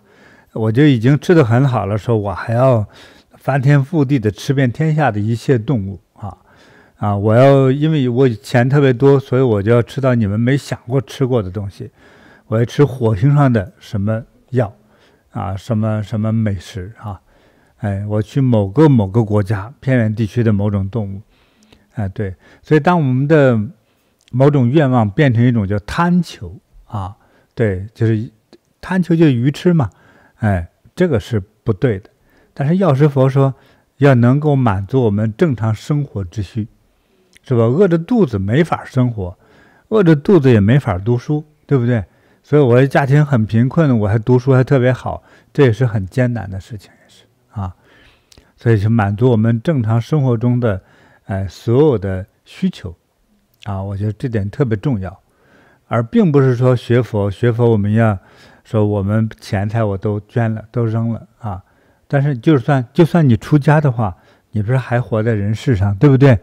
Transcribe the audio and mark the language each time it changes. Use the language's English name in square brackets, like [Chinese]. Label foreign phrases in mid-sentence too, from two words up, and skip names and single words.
[Chinese] 我就已經吃得很好了，說我還要翻天覆地的吃遍天下的一切動物我要因為我錢特別多，所以我就要吃到你們沒想過吃過的東西，我要吃火星上的什麼藥什麼美食我去某個國家偏遠地區的某種動物對，所以當我們的某種願望變成一種叫貪求對，就是貪求就是愚痴嘛，這個是不對的。但是藥師佛說要能夠滿足我們正常生活之需，是吧？餓着肚子沒法生活，餓着肚子也沒法讀書，對不對？所以我的家庭很貧困，我還讀書還特別好，這也是很艱難的事情，也是所以就滿足我們正常生活中的所有的需求我覺得這點特別重要，而並不是說學佛我們要說我們錢財我都捐了都扔了但是就算你出家的話，你不是還活在人世上，对不对？